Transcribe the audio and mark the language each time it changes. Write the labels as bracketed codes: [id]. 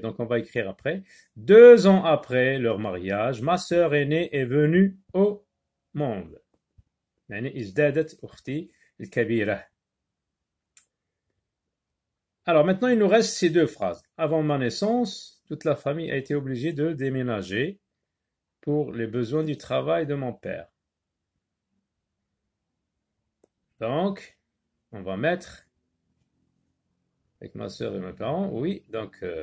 [fr] Donc on va écrire après. 2 ans après leur mariage, ma sœur aînée est venue au monde. [ar] يعني ازدادت أختي الكبيرة. [fr] Alors maintenant il nous reste ces 2 phrases. Avant ma naissance, toute la famille a été obligée de déménager pour les besoins du travail de mon père. Donc, on va mettre avec ma sœur et mes parents, oui, donc